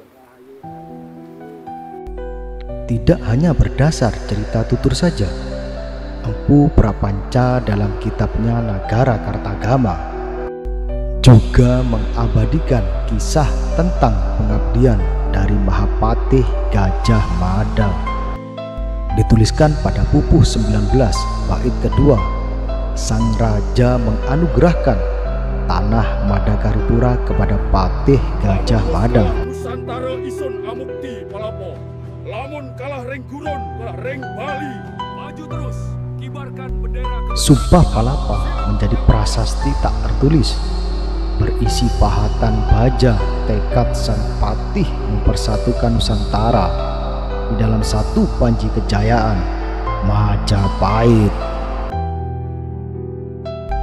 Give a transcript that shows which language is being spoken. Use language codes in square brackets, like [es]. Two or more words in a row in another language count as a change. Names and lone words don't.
[id] Tidak hanya berdasar cerita tutur saja, Empu Prapanca dalam kitabnya Nagara Kartagama juga mengabadikan kisah tentang pengabdian dari Mahapatih Gajah Mada. Dituliskan pada Pupuh 19 bait kedua, sang raja menganugerahkan tanah Madakaripura kepada Patih Gajah Mada. [jv] Nusantara ison amukti palapo, lamun kalah ring gurun, kalah ring Bali, [id] maju terus, kibarkan bendera. Sumpah Palapa menjadi prasasti tak tertulis, berisi pahatan baja tekad sang patih mempersatukan Nusantara di dalam satu panji kejayaan Majapahit.